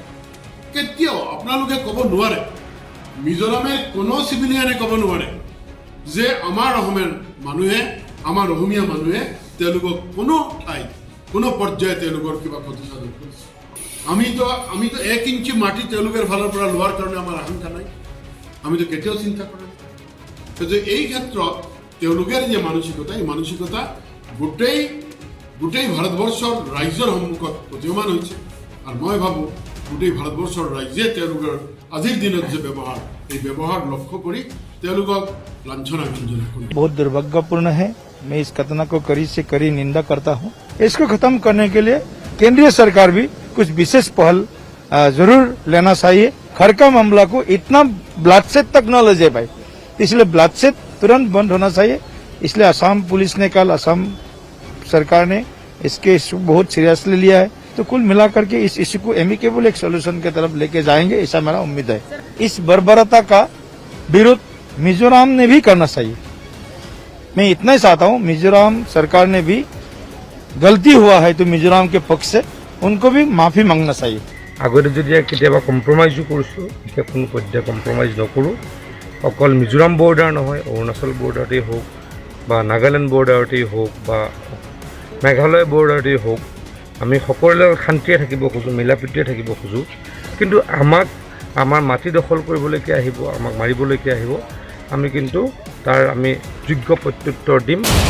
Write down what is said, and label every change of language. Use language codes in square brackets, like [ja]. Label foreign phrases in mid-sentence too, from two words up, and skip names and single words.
[as] কেতিয়াও আপোনালোকে ক'ব নোৱাৰে মিজোৰামে কোনো চিভিলিয়ানে ক'ব নোৱাৰে যে আমাৰ অসমৰ মানুহে আমাৰ অসমীয়া মানুহে তেওঁলোকক কোনো ঠাইত কোনো পৰ্যায়ে তেওঁলোকৰ কিবা ক্ষতিসাধন কৰিছে আমিতো 1 ইঞ্চি মাটি তেওঁলোকৰ ফালৰ পৰা লোৱাৰ কাৰণে আমাৰ আশংকা নাই আমিতো কেতিয়াও চিন্তা কৰা নাই যে এই ক্ষেত্ৰত তেওঁলোকৰ যে মানসিকতা এই মানসিকতা গোটেই ভাৰতবৰ্ষৰ ৰাজ্যৰ সন্মুখত প্ৰতীয়মান হৈছে আৰু মই ভাবোঁ গোটেই ভাৰতবৰ্ষৰ ৰাজ্যে তেওঁলোকৰ আজিৰ দিনত যে ব্যৱহাৰ এই ব্যৱহাৰ লক্ষ্য কৰি তেওঁলোকক লাঞ্ছনা গঞ্জনা কৰে [hi] बहुत दुर्भाग्यपूर्ण है मैं इस घटना को कड़ी से कड़ी निंदा करता हूँ इसको खत्म करने के लिए केंद्रीय सरकार भी कुछ विशेष पहल जरूर लेना चाहिए खरका मामला को इतना ब्लडशेड तक न ले जाए भाई इसलिए ब्लडशेड तुरंत बंद होना चाहिए इसलिए असम पुलिस ने कल असम सरकार ने इसके इशू बहुत सीरियसली लिया है तो कुल मिलाकर के इस इशू को एमिकेबल एक सोल्यूशन की तरफ लेके जाएंगे ऐसा मेरा उम्मीद है इस बर्बरता का विरोध मिजोरम ने भी करना चाहिए मैं इतना ही चाहता हूँ मिजोरम सरकार ने भी गलती हुआ है तो मिजोरम के पक्ष से उनको भी माफी मांगना चाहिए [as] আগতে যদি কেতিয়াবা কম্প্ৰমাইজো কৰিছোঁ এতিয়া কোনো পৰ্যায়ে কম্প্ৰমাইজ নকৰোঁ অকল মিজোৰাম বৰ্ডাৰ নহয় অৰুণাচল বৰ্ডাৰতেই হওক বা নাগালেণ্ড বৰ্ডাৰতেই হওক বা মেঘালয় বৰ্ডাৰতেই হওক আমি সকলোৱে শান্তিয়ে থাকিব খোজোঁ মিলা প্ৰীতিৰে থাকিব খোজোঁ কিন্তু আমাৰ মাটি দখল কৰিবলৈকে আহিব আমাক মাৰিবলৈকে আহিব আমি কিন্তু তাৰ আমি যোগ্য প্ৰত্যুত্তৰ দিম